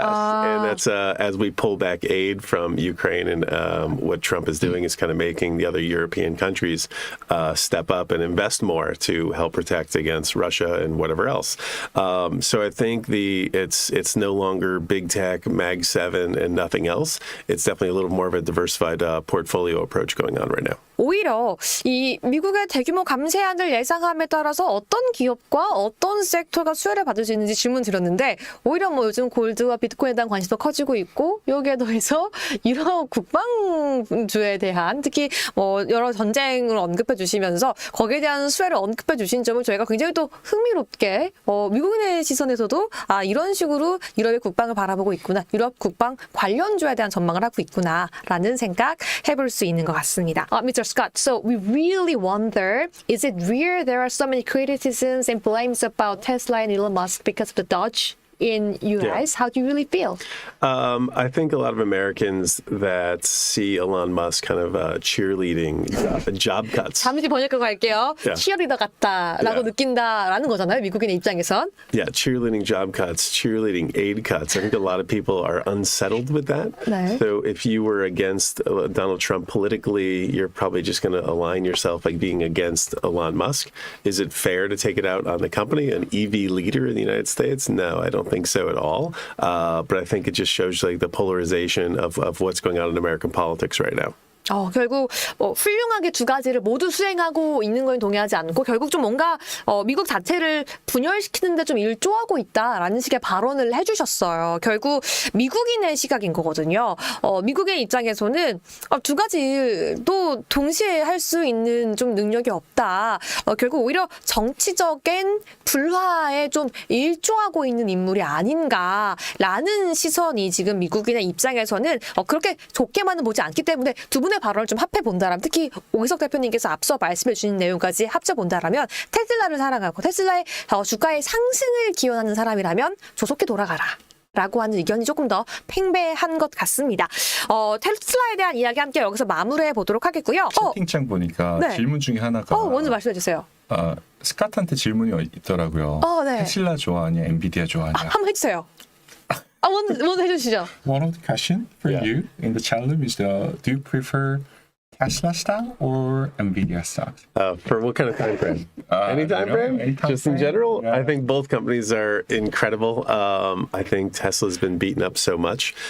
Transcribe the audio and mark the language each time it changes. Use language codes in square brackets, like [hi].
[en] And that's as we pull back aid from Ukraine, and what Trump is doing is kind of making the other European countries step up and invest more to help protect against Russia and whatever else. So I think it's no longer big tech, Mag 7, and nothing else. It's definitely a little more of a diversified portfolio approach going on right now. [ko] 오히려 이 미국의 대규모 감세안을 예상함에 따라서 어떤 기업과 어떤 섹터가 수혜를 받을 수 있는지 질문 드렸는데 오히려 뭐 요즘 골드와 비트코인에 대한 관심도 커지고 있고 여기에 더해서 유럽 국방주에 대한 특히 뭐 여러 전쟁을 언급해 주시면서 거기에 대한 수혜를 언급해 주신 점을 저희가 굉장히 또 흥미롭게 미국인의 시선에서도 이런 식으로 유럽의 국방을 바라보고 있구나, 유럽 국방 관련주에 대한 전망을 하고 있구나라는 생각 해볼 수 있는 것 같습니다. [en] Mr. Scott, so we really wonder, is it weird there are so many criticisms and blames about Tesla and Elon Musk because of the Dodge in US? How do you really feel? I think a lot of Americans that see Elon Musk kind of cheerleading job cuts. [ko] 잠시 번역하고 갈게요. 치어리더 같다라고 느낀다라는 거잖아요. 미국인의 입장에선. [en] Yeah, cheerleading job cuts, cheerleading aid cuts. I think a lot of people are unsettled with that. [ko] 네. [en] So if you were against Donald Trump politically, you're probably just going to align yourself like being against Elon Musk. Is it fair to take it out on the company, an EV leader in the United States? No, I don't think so at all. But I think it just shows like the polarization of what's going on in American politics right now. [ko] 결국 훌륭하게 두 가지를 모두 수행하고 있는 건 동의하지 않고 결국 좀 뭔가 미국 자체를 분열시키는데 좀 일조하고 있다라는 식의 발언을 해주셨어요. 결국 미국인의 시각인 거거든요. 미국의 입장에서는 두 가지도 동시에 할 수 있는 좀 능력이 없다. 결국 오히려 정치적인 불화에 좀 일조하고 있는 인물이 아닌가라는 시선이 지금 미국인의 입장에서는 그렇게 좋게만은 보지 않기 때문에 두 분의 발언을 좀 합해 본다라면 특히 오기석 대표님께서 앞서 말씀해 주신 내용까지 합쳐 본다라면 테슬라를 사랑하고 테슬라의 주가의 상승을 기원하는 사람이라면 조속히 돌아가라. 라고 하는 의견이 조금 더 팽배한 것 같습니다. 테슬라에 대한 이야기 함께 여기서 마무리해 보도록 하겠고요. 채팅창 보니까 네. 질문 중에 하나가 먼저 말씀해 주세요. 스캇한테 질문이 있더라고요. 네. 테슬라 좋아하냐, 엔비디아 좋아하냐. 한번 해주세요. 먼저 해주시죠. [en] One of the question for you in the chat room is do you prefer Tesla stock or Nvidia stock? For what kind of time frame? Any time frame? any time Just in frame? general? Yeah. I think both companies are incredible. I think Tesla's been beaten up so much.